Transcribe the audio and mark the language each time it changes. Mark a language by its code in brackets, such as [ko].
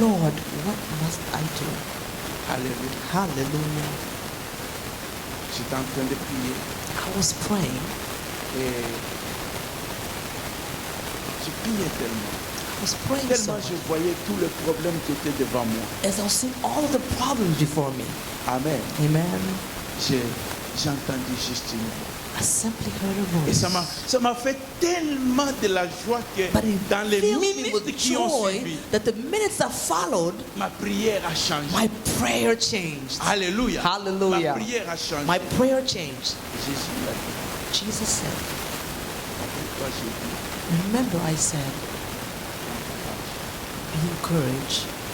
[en] Lord, what must I do? [fr] Alléluia. [en] Hallelujah. [fr] J'étais en train de prier [en] I was praying. [fr] et je priais tellement. [en] I was praying so [fr] Tellement [en] much. [fr] je voyais tous les problèmes qui étaient devant moi. [en] As I was seeing all of the problems before me. [fr] Amen. [en] Amen. [fr] J'ai entendu juste une voix. [en] I simply heard a [fr] Et [en] voice. [fr] ça m'a fait tellement de la joie que [en] But it [fr] dans les [en] filled me with [fr] minutes qui ont [en] joy [fr] suivi, [en] that the minutes that followed, [fr] ma prière a changé. [en] my prayer changed. [fr] Alléluia. [en] Hallelujah. [fr] Ma prière a changé. [en] My prayer changed. [fr] Jésus l'a dit. [en] Jesus said, [fr] Toi, j'ai dit, [en] remember I said, be encouraged.